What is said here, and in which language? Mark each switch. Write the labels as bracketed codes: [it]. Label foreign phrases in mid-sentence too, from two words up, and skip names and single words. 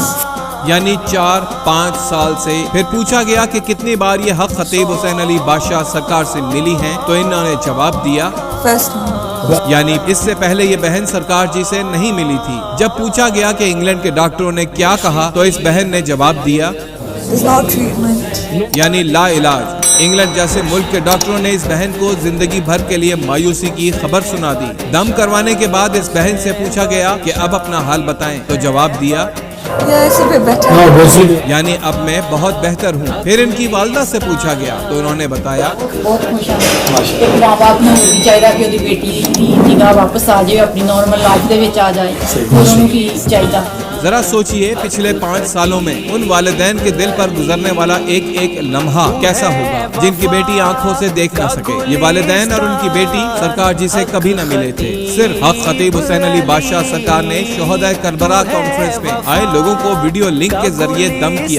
[ur] یعنی 4-5 سال سے۔ پھر پوچھا گیا کہ کتنی بار یہ حق خطیب حسین علی بادشاہ سرکار سے ملی ہیں، تو انہوں نے جواب دیا [en] First time. [ur] یعنی اس سے پہلے یہ بہن سرکار جی سے نہیں ملی تھی۔ جب پوچھا گیا کہ انگلینڈ کے ڈاکٹروں نے کیا کہا، تو اس بہن نے جواب دیا [en] There's no treatment. [ur] یعنی لا علاج۔ انگلینڈ جیسے ملک کے ڈاکٹروں نے اس بہن کو زندگی بھر کے لیے مایوسی کی خبر سنا دی۔ دم کروانے کے بعد اس بہن سے پوچھا گیا کہ اب اپنا حال بتائیں، تو جواب دیا [en] Yeah, it's a bit better. [ur] یعنی اب میں بہت بہتر ہوں۔ پھر ان کی والدہ سے پوچھا گیا تو انہوں نے بتایا بہت خوش ہیں۔ ایک ماں باپ [pa] ਨੂੰ ਵੀ ਚਾਹੀਦਾ ਕਿ ਉਹਦੀ ਬੇਟੀ ਦੀ ਨਿਗਾਹ ਵਾਪਸ ਆ ਜਾਏ, ਆਪਣੀ [en] normal life [pa] ਦੇ ਵਿੱਚ ਆ ਜਾਏ, ਉਹਨਾਂ ਨੂੰ ਵੀ ਚਾਹੀਦਾ۔ [ur] ذرا سوچئے پچھلے 5 سالوں میں ان والدین کے دل پر گزرنے والا ایک ایک لمحہ کیسا ہوگا جن کی بیٹی آنکھوں سے دیکھ نہ سکے۔ یہ والدین اور ان کی بیٹی سرکار جی سے کبھی نہ ملے تھے۔ صرف حق خطیب حسین علی بادشاہ سرکار نے شہدائے کربلا کانفرنس میں آئے لوگوں کو ویڈیو لنک کے ذریعے دم کیا۔